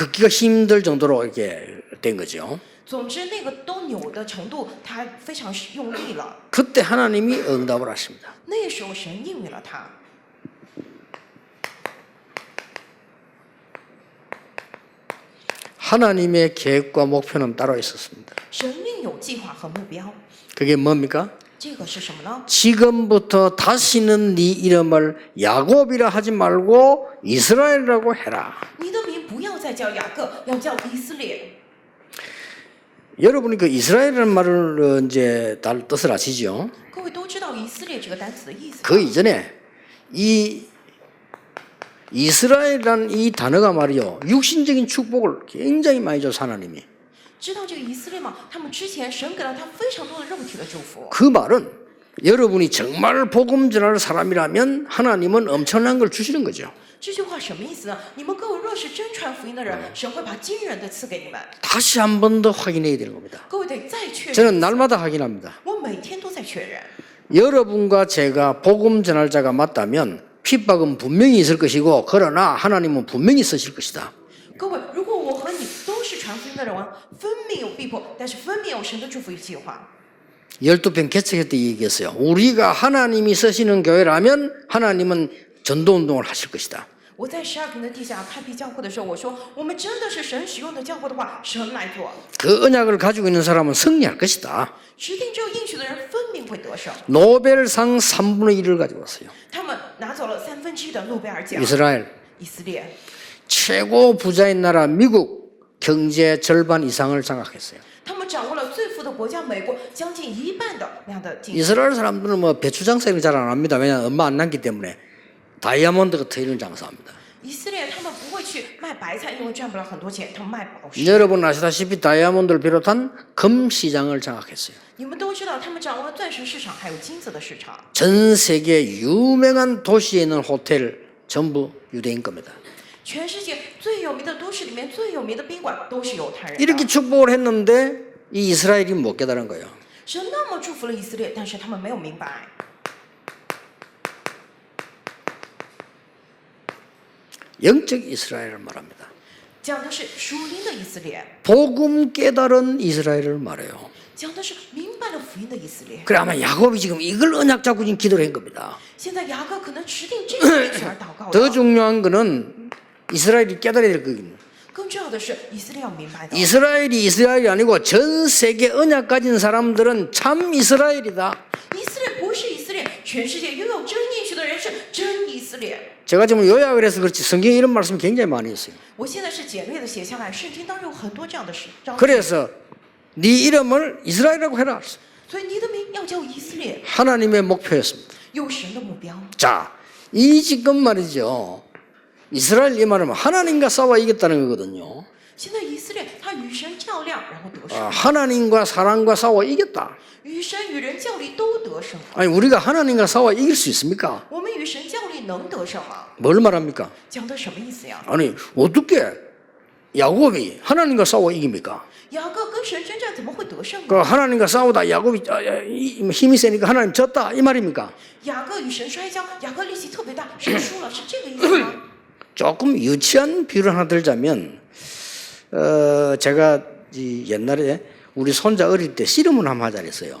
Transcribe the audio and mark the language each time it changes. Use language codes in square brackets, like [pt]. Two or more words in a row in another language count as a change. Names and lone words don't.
[ko] 걷기가 힘들 정도로 이렇게 된 거죠. [zh] 总之，那个都扭的程度，他非常用力了。 [ko] 그때 하나님이 응답을 하십니다. [zh] 那个时候，神应允了他。 [ko] 하나님의 계획과 목표는 따로 있었습니다. [zh] 神另有计划和目标， [ko] 그게 뭡니까? [zh] 这个是什么呢？ [ko] 지금부터 다시는 네 이름을 야곱이라 하지 말고 이스라엘이라고 해라. [zh] 你的名不要再叫雅各，要叫以色列。 [ko] 여러분이 그 이스라엘이라는 말을 이제 다 뜻을 아시죠? [zh] 各位都知道以色列这个单词的意思。 [ko] 그 이전에 이 이스라엘이라는 이 단어가 말이요 육신적인 축복을 굉장히 많이 줘서 하나님이 [zh] 知道这个以色列吗？ [ko] 他们之前神给了他非常多的肉体的祝福。 [zh] 그 말은 여러분이 정말 복음 전할 사람이라면 하나님은 엄청난 걸 주시는 거죠. [ko] 这句话什么意思呢？ [zh] 你们各位若是真传福音的人，神会把惊人的赐给你们。 [ko] 다시 한 번 더 확인해야 되는 겁니다. [zh] 各位得再确认。 [ko] 저는 날마다 확인합니다. [zh] 我每天都在确认。 [ko] 여러분과 제가 복음 전할 자가 맞다면 핍박은 분명히 있을 것이고 그러나 하나님은 분명히 쓰실 것이다. [zh] 各位，如果我和你都是传福音的人，分明有逼迫，但是分明有神的祝福与计划。 [ko] 12편 개척할 때 얘기했어요. 우리가 하나님이 쓰시는 교회라면 하나님은 전도운동을 하실 것이다. [zh] 我在12篇的地下开辟教会的时候，我说我们真的是神使用的教会的话，神来做。 [ko] 그 언약을 가지고 있는 사람은 승리할 것이다. [zh] 指定这个应许的人，分明会得胜。 [ko] 노벨상 3분의 1을 가지고 왔어요. [zh] 他们拿走了1/3的诺贝尔奖。 [ko] 이스라엘 [zh] 以色列 [ko] 최고 부자인 나라 미국 경제 절반 이상을 장악했어요. [zh] 他们掌握了最富的国家美国将近1半的那样的经济。 [ko] 이스라엘 사람들은 뭐 배추 장사 이런 잘 안 합니다. 왜냐하면 얼마 안 남기 때문에 다이아몬드 같은 이런 장사합니다. [zh] 以色列他们不会去卖白菜，因为赚不了很多钱，他们卖宝石。 [ko] 여러분 아시다시피 다이아몬드를 비롯한 금 시장을 장악했어요. [zh] 你们都知道，他们掌握了钻石市场，还有金子的市场。 [ko] 전 세계 유명한 도시에 있는 호텔 전부 유대인 겁니다. [zh] 全世界最有名的都市里面最有名的宾馆都是犹太人的。 [ko] 이렇게 축복을 했는데 이 이스라엘이 못 깨달은 거예요. [zh] 神那么祝福了以色列，但是他们没有明白。 [ko] 영적 이스라엘을 말합니다. [zh] 讲的是属灵的以色列， [ko] 복음 깨달은 이스라엘을 말해요. [zh] 讲的是明白了福音的以色列。 [ko] 그래 아마 야곱이 지금 이걸 언약 잡고 지금 기도를 한 겁니다. [zh] 现在雅各可能指定这个应许而祷告 [ko] 더 [zh] 了。 [ko] 중요한 거는 이스라엘이 깨달아야 될 거거든요. [zh] 更重要的是，以色列要明白的， [ko] 이스라엘이 아니고 전 세계 언약 가진 사람들은 참 이스라엘이다. [zh] 以色列不是以色列，全世界拥有真应许的人是真以色列。 [ko] 제가 지금 요약을 해서 그렇지 성경에 이런 말씀이 굉장히 많이 있어요. [zh] 我现在是简略的写下来，圣经当中有很多这样的事章节， [ko] 그래서 네 이름을 이스라엘이라고 해라. [zh] 所以你的名要叫以色列， [ko] 하나님의 목표였습니다. [zh] 有神的目标。 [ko] 자, 이 지금 말이죠. 이스라엘 이 말은 하나님과 싸워 이겼다는 거거든요. [zh] 现在以色列他与神较量，然后得胜； [ko] 하나님과 사람과 싸워 이겼다. [zh] 与神与人较力都得胜。 [ko] 아니 우리가 하나님과 싸워 이길 수 있습니까? [zh] 我们与神较力能得胜吗？ [ko] 뭘 말합니까? [zh] 讲的什么意思呀？ [ko] 아니 어떻게 야곱이 하나님과 싸워 이깁니까? [zh] 雅各跟神征战怎么会得胜 [ko] 그 [zh] 呢？ [ko] 하나님과 싸우다 야곱이 힘이 세니까 하나님 졌다 이 말입니까? [zh] 雅各与神摔跤，雅各力气特别大，神输了，是这个意思吗？ [ko] 조금 유치한 비유를 하나 들자면 제가 옛날에 우리 손자 어릴 때 씨름을 한번 하자 그랬어요.